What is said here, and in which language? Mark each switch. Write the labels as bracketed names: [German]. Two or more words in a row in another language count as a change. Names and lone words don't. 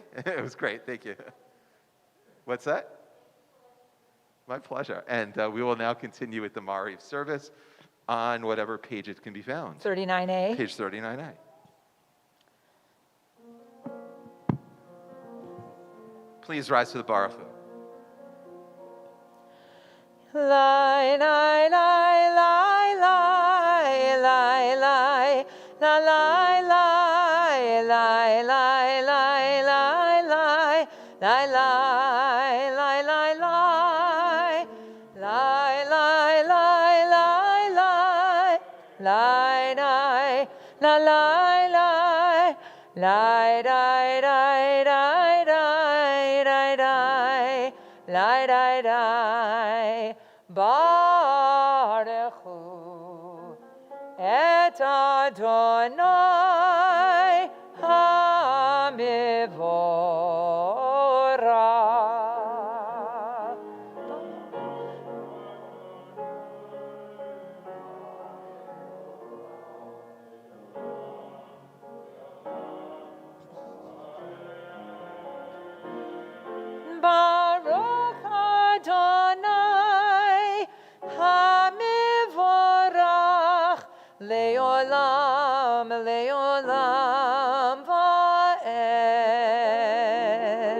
[English] It was great. Thank you. What's that? My pleasure. And we will now continue with the Mariv service on whatever page it can be found. 39A. Page 39A. Please rise to the [Hebrew] ברוך הוא. Lai, lai, lai, lai, lai, lai, lai, la, lai, lai, lai, lai, lai, lai, lai, lai, lai, lai, lai, lai, lai, lai, lai, lai, lai, lai, lai, la, lai, lai, lai, dai, dai, dai, dai, dai, dai, lai, dai, dai. ברוך הוא את אדני המבורך. ברוך אדני המבורך לעולם לעולם ועד.